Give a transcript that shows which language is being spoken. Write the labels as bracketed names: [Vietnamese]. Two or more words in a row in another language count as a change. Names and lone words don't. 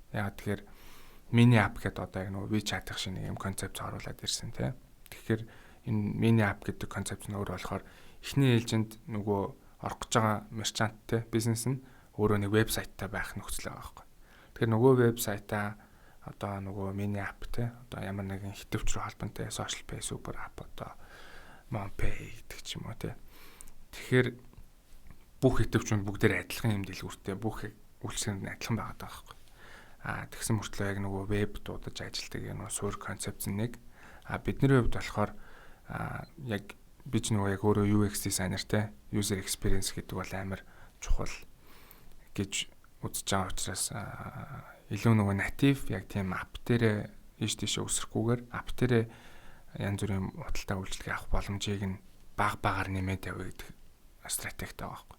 [Mongolian] Яг тэгэхээр мини ап гэдэг одоо яг нөгөө WeChat шиг нэг юм концепт оруулаад ирсэн тий. Тэгэхээр энэ мини ап гэдэг концепт нь өөр болохоор эхний ээлжинд нөгөө орох гэж байгаа мерчант тий бизнес нь өөрөө нэг вебсайттай байх нөхцөл байгаа байхгүй. Тэгэхээр нөгөө вебсайтаа одоо нөгөө мини ап тий одоо ямар нэгэн хитвч рүү холбоотой [English] social pay super app [Mongolian] одоо MonPay гэдэг ч юм уу тий. Тэгэхээр бүх хитвчүүд бүгдээр адилхан юм дэлгүүртэй бүх үйлчлэгэнд нь адилхан байгаад байгаа байхгүй. Тэгсэн мөртлөө яг нөгөө веб дуудаж ажилладаг нөгөө суур концепц нэг. Бидний хувьд болохоор яг би ч нөгөө яг өөрөө [English] UX designer [Mongolian] те [English] user experience [Mongolian] гэдэг бол амар чухал гэж үзэж байгаа учраас илүү нөгөө native яг тийм app дээр ийш тийшээ өсрөхгүйгээр app дээр янз бүрийн худалдаа үйлчлэгээ авах боломжийг нь багаар нэмээд явъя гэдэг стратегтэй байгаа байхгүй.